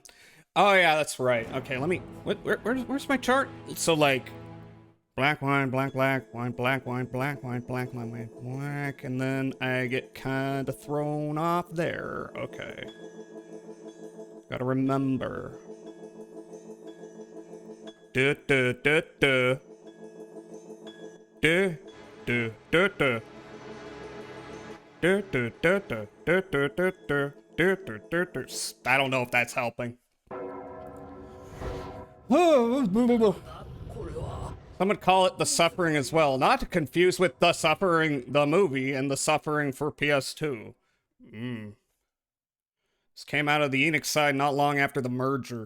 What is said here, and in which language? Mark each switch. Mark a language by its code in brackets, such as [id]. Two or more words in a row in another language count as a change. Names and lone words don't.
[en] Oh yeah, that's right. Okay, let me. Where's my chart? So like, black wine, black wine, black wine, black wine, black wine, black, and then I get kind of thrown off there. Okay. Gotta remember. Du du du du. Du du du du. I don't know if that's helping. Some would call it The Suffering as well, not to confuse with The Suffering, the movie, and The Suffering for PS2. This came out of the Enix side not long after the merger.